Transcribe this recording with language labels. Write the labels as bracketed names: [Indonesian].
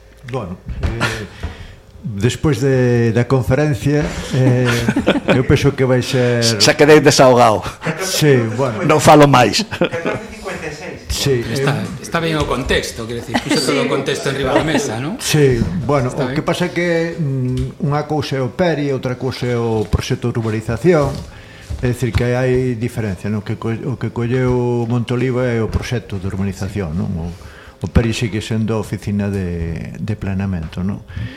[Spanish] Bueno, después de la conferencia, yo pienso que vais a ser... Se ha quedado desahogado. Sí, bueno. [Galician] No falo más. Sí, [Spanish] está bien [Galician] o contexto, [Spanish] quiero decir, puso todo [Galician] o contexto en riba da mesa, ¿no? Sí, bueno, está o [Spanish] bien. [Galician] Que pasa que unha cousa é o PERI, outra cousa é o proxecto de urbanización, é dicir que hai diferencia, ¿no? O que colleu Monte Oliva é o proxecto de urbanización, sí. ¿No? O PERI sigue sendo a oficina de planeamento, ¿no?